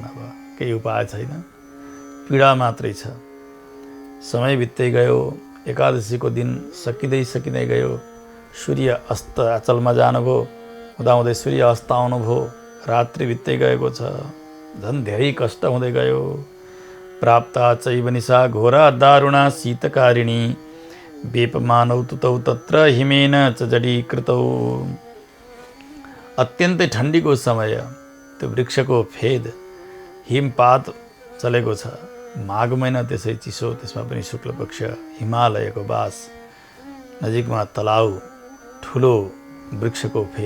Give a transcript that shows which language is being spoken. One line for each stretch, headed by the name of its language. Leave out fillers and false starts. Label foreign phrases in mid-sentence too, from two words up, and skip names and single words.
Nepali: अब केही उपाय छैन, पीडा मात्रै छ। समय बित्दै गयो। एकादशीको दिन सकिँदै गयो। सूर्य अस्त अचलमा जानुभयो। हुँदाहुँदै सूर्य अस्त आउनुभयो। रात्रि बित्दै गएको छ। झन् धेरै कष्ट हुँदै गयो।
Sanskrit: प्राप्ता चैव निशा घोरा दारुणा शीतकारिणी, वेपमानौ तुतौ तत्र हिमेन च जडीकृतौ।
Nepali: अत्यन्तै ठन्डीको समय, त्यो वृक्षको फेद, हिमपात चलेको छ। माघ महिना त्यसै चिसो, त्यसमा पनि शुक्ल पक्ष, हिमालयको बास, नजिकमा तलाउ, ठुलो वृक्षको फेद।